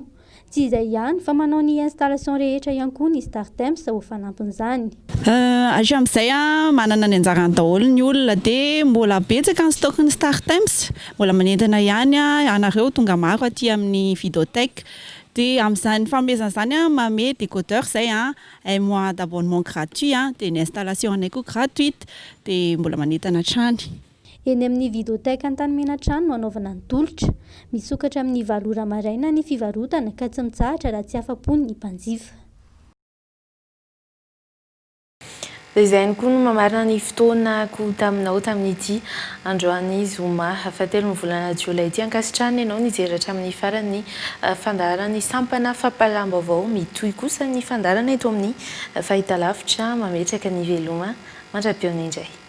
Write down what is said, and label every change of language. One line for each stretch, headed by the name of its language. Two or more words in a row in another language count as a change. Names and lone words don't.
Malagasy: Tsy izay ihany fa manao ny installation rehetra ihany koa ny Star Times ho fanampin'izany. Hatramin'izay manana ny anjarany daholo ny olona dia mbola betsaka ny stock ny Star Times. Mbola manentana ihany anareo tonga maro aty amin'ny videothèque. Dia amin'izany fanomezana izany manome décodeur izay
French: un mois d'abonnement gratuit
Malagasy: dia ny installation anay koa gratuite dia mbola manentana hatrany. Eny amin'ny videothèque Antanimena-trano no anaovana ny tolotra. Misokatra amin'ny 9 ora maraina ny fivarotana ka tsy mitsahatra raha tsy afapony ny mpanjifa. Izay ihany koa no mamarina ny fotoanako taminao tamin'ity androany zoma fahatelo ny volana Jolay ity ankasitrahana ianao nijeratra amin'ny farany fandaharany sampana fampalam-baovao mitohy kosa ny fandarana eto amin'ny fahitalavitra mametraka ny veloma mandra-piona indray.